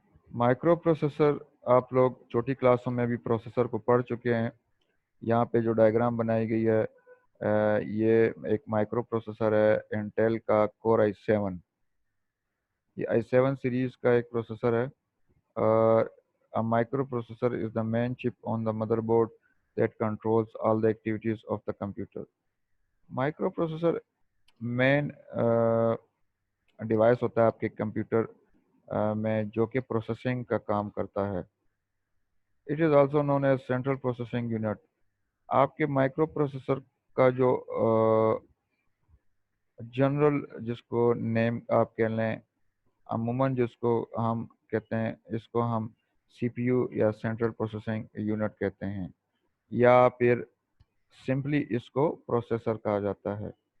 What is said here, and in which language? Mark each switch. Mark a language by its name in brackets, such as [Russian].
[Urdu] Micro processor, آپ لوگ چھوٹی کلاسوں میں بھی پروسیسر کو پڑھ چکے ہیں. یہاں پہ جو ڈائیگرام بنائی گئی ہے، یہ ایک مائکرو پروسیسر ہے انٹیل کا کور i7. یہ i7 سیریز کا ایک پروسیسر ہے. [English] A microprocessor is the main chip on the motherboard that controls all the activities of the computer. [Urdu] Micro processor main device ہوتا ہے آپ کے کمپیوٹر میں جو کہ پروسیسنگ کا کام کرتا ہے. [English] It is also known as central processing unit. [Urdu] آپ کے مائکرو پروسیسر کا جو جنرل جس کو نیم آپ کہہ لیں، عموماً جس کو ہم کہتے ہیں، اس کو ہم سی پی یو یا سینٹرل پروسیسنگ یونٹ کہتے ہیں، یا پھر سمپلی اس کو پروسیسر کہا جاتا ہے.